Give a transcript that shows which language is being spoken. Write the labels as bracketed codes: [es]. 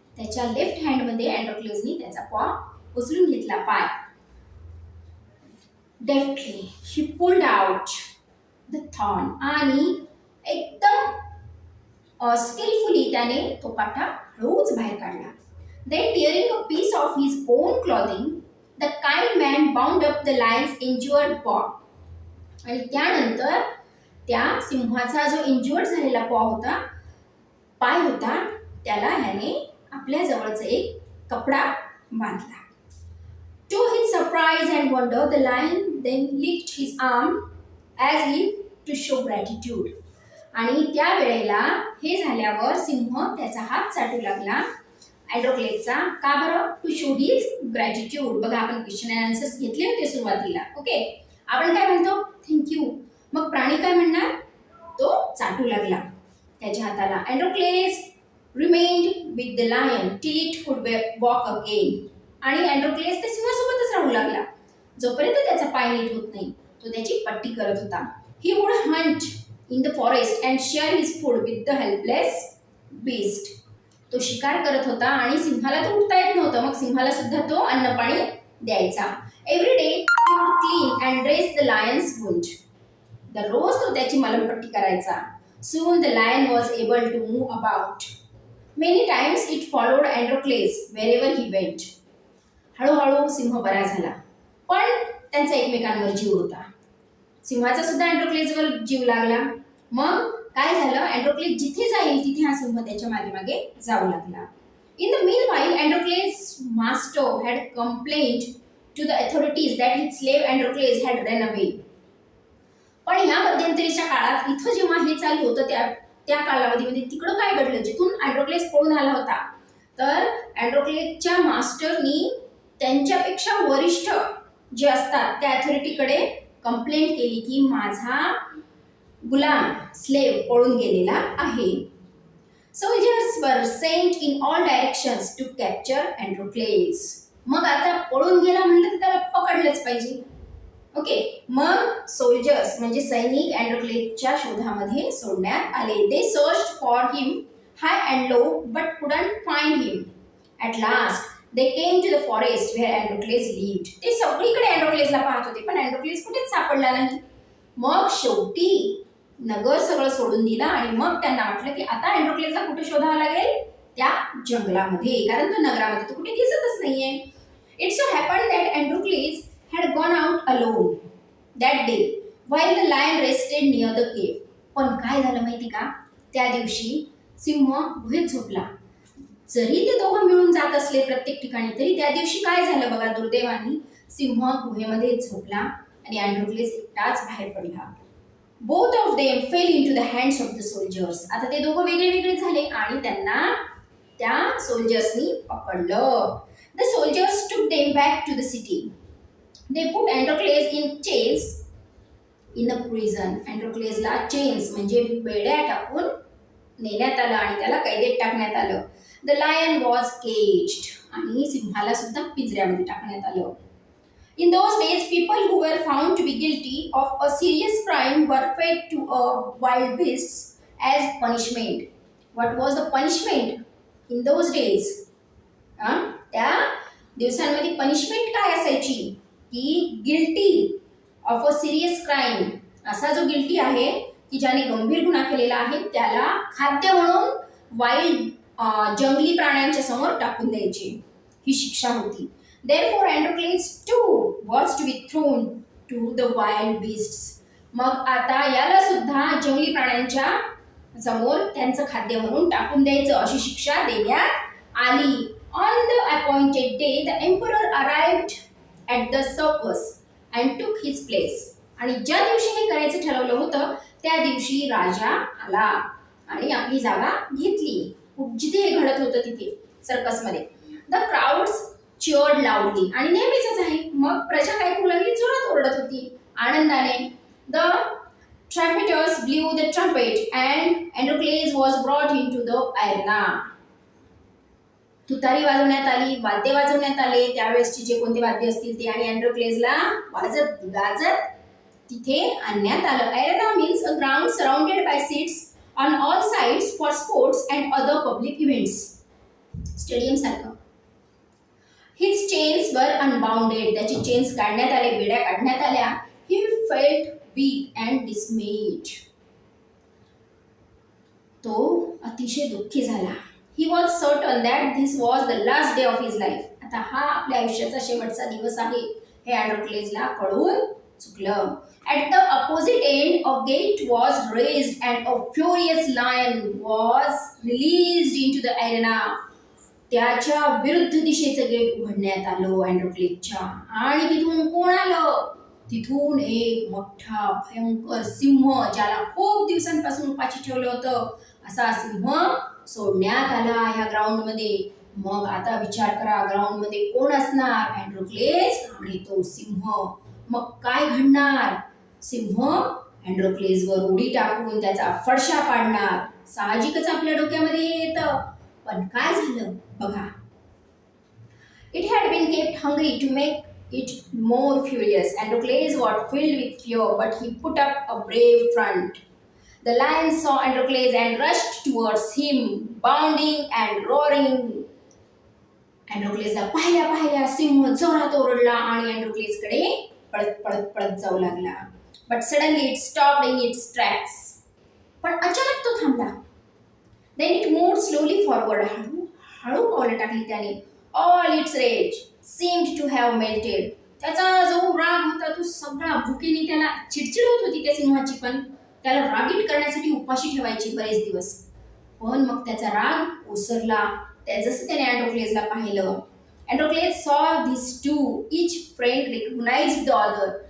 [mr] त्याच्या लेफ्ट हँडमध्ये अँड्रोक्लेसनी त्याचा पॉ उचलून घेतला, पाय. [en] Deftly he pulled out the thorn. [mr] आणि एकदम स्किलफुली त्याने तो काटा हळूच बाहेर काढला. [en] Then tearing a piece of his own clothing, the kind man bound up the lion's injured paw. [mr] आणि त्यानंतर त्या सिंहाचा जो इंज्युअर्ड झालेला पॉ होता, पाय होता, त्याला ह्याने आपल्या जवळचा एक कपडा बांधला. [en] To his surprise and wonder, the lion then licked his arm as if to show gratitude. [mr] आणि त्या वेळेला हे झाल्यावर सिंह त्याचा हात चाटू लागला अँड्रोक्लेसचा. का बरं? [en] To show his gratitude. [mr] बघा आपण क्वेश्चन अँड आन्सर्स घेतले होते सुरुवातीला. ओके, आपण काय म्हणतो? थँक्यू. मग प्राणी काय म्हणणार? तो चाटू लागला त्याच्या हाताला. [en] Androcles remained with the lion till it could walk again. [mr] आणि अँड्रोक्लेस त्या सिंहासोबतच राहू लागला जोपर्यंत त्याचा पाय नीट होत नाही. तो त्याची पट्टी करत होता. [en] He would hunt in the forest and share his food with the helpless beast. [mr] तो शिकार करत होता आणि सिंहाला तो उठता येत नव्हतं, मग सिंहाला सुद्धा तो अन्न पाणी द्यायचा. [en] Every day he would clean and dress the lion's wound. [mr] दररोज तो त्याची मलमपट्टी करायचा. [en] Soon the lion was able to move about. Many times it followed Androcles wherever he went. [mr] हळूहळू सिंह बरा झाला, पण त्यांचा एकमेकांवर जीव होता. सिंहाचा सुद्धा अँड्रोक्लेसवर जीव लागला. मग काय झालं? अँड्रोक्लेस जिथे जाईल तिथे हा सिंह त्याच्या मागे मागे जाऊ लागला. [en] In the meanwhile Androcles master had complaint to the authorities that his slave Androcles had run away. [mr] पण ह्या मध्यंतरीच्या काळात इथं जेव्हा हे चालू होतं त्या कालावधीमध्ये तिकडं काय घडलं? जिथून अँड्रोक्लेस पळून आला होता, तर अँड्रोक्लेसच्या मास्टरनी त्यांच्यापेक्षा वरिष्ठ जे असतात त्या अथॉरिटीकडे कंप्लेंट केली की माझा गुलाम स्लेव पळून गेलेला आहे. [en] Soldiers were sent in all directions to capture Androcles. [mr] मग आता पळून गेला म्हणलं तर त्याला पकडलंच पाहिजे. ओके, मग सोल्जर्स म्हणजे सैनिक अँड्रोक्लेसच्या शोधामध्ये सोडण्यात आले. [en] They searched for him high and low but couldn't find him. At last they came to the forest where Androcles lived. [mr] ते सगळीकडे अँड्रोक्लेसला पाहत होते पण अँड्रोक्लेस कुठेच सापडला नाही. मग शेवटी नगर सगळं सोडून दिलं आणि मग त्यांना वाटलं की आता अँड्रोक्लेसला कुठे शोधावं लागेल, त्या जंगलामध्ये, कारण तो नगरामध्ये तो कुठे दिसतच नाहीये. [en] It so happened that Androcles had gone out alone that day while the lion rested near the cave. [mr] पण काय झालं माहिती का, त्या दिवशी सिंह गुहेत झोपला. जरी ते दोघं मिळून जात असले प्रत्येक ठिकाणी तरी त्या दिवशी काय झालं बघा, दुर्दैवाने सिंह गुहेमध्ये झोपला आणि अँड्रोक्लेस एकटाच बाहेर पडला. [en] Both of them fell into the hands of the soldiers. [mr] आता ते दोघं वेगळे वेगळे झाले आणि त्यांना त्या सोल्जर्सनी पकडलं. [en] The soldiers took them back to the city. They put Androcles in chains in a prison. [mr] Androclesला chains म्हणजे बेड्या टाकून नेण्यात आलं आणि त्याला कैदेत टाकण्यात आलं. [en] The lion was caged. [mr] आणि सिंहाला सुद्धा पिंजऱ्यामध्ये टाकण्यात आलं. [en] In those days, people who were found to be guilty of a serious crime were fed to wild beasts as punishment. What was the punishment in those days? [mr] त्या दिवसांमध्ये punishment काय असायची की [en] guilty of a serious crime, [mr] असा जो guilty आहे की ज्याने गंभीर गुन्हा केलेला आहे त्याला खाद्य म्हणून वाईल्ड जंगली प्राण्यांच्या समोर टाकून द्यायची, ही शिक्षा होती. [en] Therefore, Androcles too was to be thrown to the wild beasts. [mr] मग आता याला सुद्धा जंगली प्राण्यांच्या समोर त्यांचं खाद्य म्हणून टाकून द्यायचं अशी शिक्षा देण्यात आली. [en] On the appointed day, the emperor arrived at the circus and took his place. [mr] आणि ज्या दिवशी हे करायचं ठरवलं होतं त्या दिवशी राजा आला आणि आपली जागा घेतली. जिथे हे घडत होतं तिथे सर्कसमध्ये. [en] The crowds cheered loudly. [mr] आणि नेहमीच आहे, मग प्रजा काय करू लागली, जोरात ओरडत होती आनंदाने. [en] The trumpeters blew the trumpet and Androcles was brought into the arena. [mr] तुतारी वाजवण्यात आली, वाद्य वाजवण्यात आले, त्यावेळेसचे जे कोणते वाद्य असतील ते, आणि अँड्रोक्लेसला वाजत गाजत तिथे आणण्यात आलं. [en] Arena means a ground surrounded by seats on all sides for sports and other public events. [mr] Stadium सारखं. [en] His chains were unbounded. [mr] त्याची चेन्स काढण्यात आले, बेड्या काढण्यात आल्या. [en] He felt weak and dismayed. [mr] तो अतिशय दुःखी झाला. [en] He was certain that this was the last day of his life. [mr] आता हा आपल्या आयुष्याचा शेवटचा दिवस आहे हे अँड्रोक्लेसला कळून चुकलं. [en] At the opposite end, a gate was raised and a furious lion was released into the arena. [mr] त्याच्या विरुद्ध दिशेचं गेट उघडण्यात आलं अँड्रोक्लेसच्या, आणि तिथून कोण आलं, तिथून एक मोठा भयंकर सिंह, ज्याला खूप दिवसांपासून उपाशी ठेवलं होतं असा सिंह सोडण्यात आला ह्या ग्राउंडमध्ये. मग आता विचार करा, ग्राउंडमध्ये कोण असणार, अँड्रोक्लेस आणि तो सिंह. मग काय घडणार, सिंह अँड्रोक्लेसवर उडी टाकून त्याचा फडशा पाडणार. साहजिकच आपल्या डोक्यामध्ये येतं, पण काय झालं बघा. [en] It had been kept hungry to make it more furious. Androcles was filled with fear, but he put up a brave front. The lion saw Androcles and rushed towards him, bounding and roaring. [mr] अँड्रोक्लेसला पाहिल्या सिंह जोरात ओरडला आणि अँड्रोक्लेसकडे पळत जाऊ लागला. [en] But suddenly it stopped in its tracks. [mr] पण अचानक तो थांबला. [en] Then it moved slowly forward. [mr] हळू पावलं टाकली त्याने. [en] All its rage seemed to have melted. [mr] त्याचा जो राग होता तो सगळा, भुकेने त्याला चिडचिड होत होती त्या सिंहाची, पण त्याला रागीट करण्यासाठी उपाशी ठेवायची बरेच दिवस. पण मग त्याचा राग ओसरला जसं त्याने अँड्रोक्लेसला पाहिलं. [en] Androcles saw these two, each friend recognized the other.